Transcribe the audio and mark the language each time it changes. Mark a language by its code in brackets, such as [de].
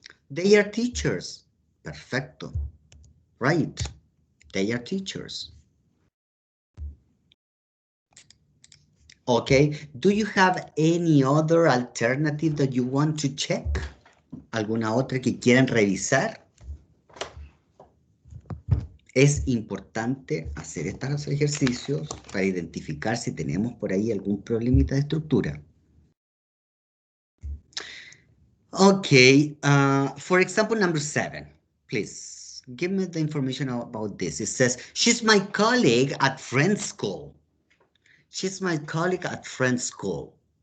[en] They are teachers. Perfecto. Right. They are teachers. Okay. Do you have any other alternative that you want to check? [es] ¿Alguna otra que quieran revisar? Es importante hacer estos ejercicios para identificar si tenemos por ahí algún problemita de estructura. [en] Okay, for example, number 7, please give me the information about this. It says, she's my colleague at Friends School. She's my colleague at Friends School.